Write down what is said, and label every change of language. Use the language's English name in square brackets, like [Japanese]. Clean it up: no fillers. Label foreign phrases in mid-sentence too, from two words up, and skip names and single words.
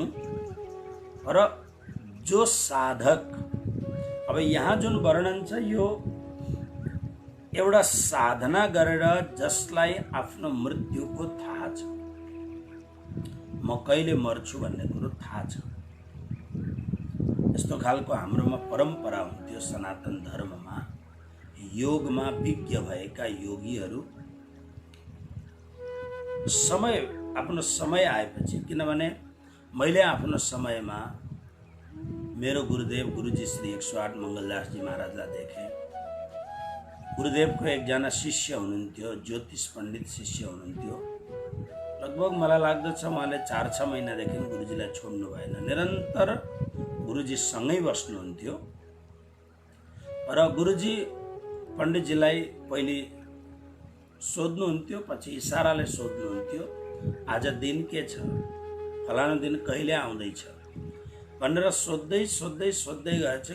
[Nepali] र जो साधक, अब यहाँ जुन वर्णन छ यो एउटा साधना गरेर जसलाई आफ्नो मृत्युको थाहा छ, म कहिले मर्छु भन्ने कुरो थाहा छ, यस्तो खालको हाम्रोमा परम्परा हुन्थ्यो। सनातन धर्ममा योगमा विज्ञ भएका योगीहरू आफ्नो समय आएपछि, किनभने मैले आफ्नो समयमा मेरो गुरुदेव गुरुजी श्री 108 मंगलदास जी महाराजलाई देखेँ। गुरुदेवको एकजना शिष्य हुनुहुन्थ्यो, ज्योतिष पण्डित शिष्य हुनुहुन्थ्यो। लगभग मलाई लाग्दछ उहाँले 4-6 महिनादेखि गुरुजीलाई छोड्नु भएन, निरन्तर गुरुजी सँगै बस्नुहुन्थ्यो। र गुरुजी पण्डितजीलाई पहिले सोध्नुहुन्थ्यो, पछि इसाराले सोध्नुहुन्थ्यो, आज दिन के छ, फलाना दिन कहिले आउँदैछ भनेर सोध्दै सोध्दै सोध्दै गएछ।